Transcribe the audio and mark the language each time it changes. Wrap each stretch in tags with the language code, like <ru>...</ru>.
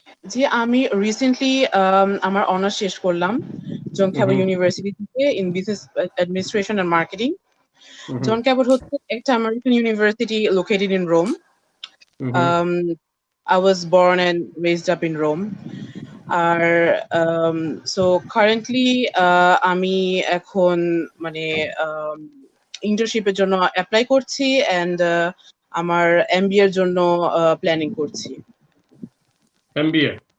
<bn>জি আমি রিসেন্টলি আমার অনার্স শেষ করলাম জন ক্যাবট ইউনিভার্সিটি থেকে in business administration and marketing. John Cabot হচ্ছে একটা American university located in Rome.</bn> <en>I was born and raised up in Rome.</en> <bn>আর so currently আমি এখন মানে ইন্টার্নশিপের জন্য অ্যাপ্লাই করছি এন্ড আমার এমবিএ এর জন্য প্ল্যানিং করছি। এমবিএ?</bn>